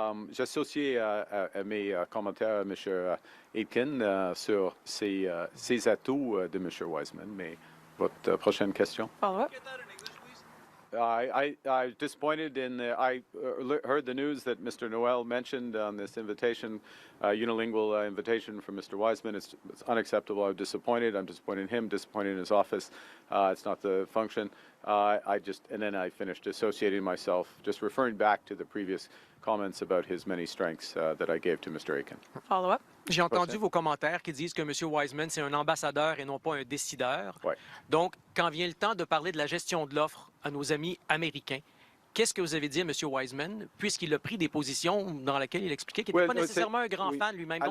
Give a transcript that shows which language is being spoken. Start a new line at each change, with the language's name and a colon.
French: J'associe à mes commentaires à M. Aitken sur ces atouts de M. Wiseman, mais votre prochaine question?
English: Follow-up? I was disappointed I heard the news that Mr. Noel mentioned on this invitation, unilingual invitation from Mr. Wiseman. It's unacceptable. I'm disappointed. I'm disappointed in him, disappointed in his office. It's not the function. And then I finished associating myself, just referring back to the previous comments about his many strengths that I gave to Mr. Aitken. Follow-up?
French: J'ai entendu vos commentaires qui disent que M. Wiseman, c'est un ambassadeur et non pas un décideur. Ouais. Donc, quand vient le temps de parler de la gestion de l'offre à nos amis américains, qu'est-ce que vous avez dit à M. Wiseman, puisqu'il a pris des positions dans lesquelles il expliquait qu'il n'était pas nécessairement un grand fan lui-même?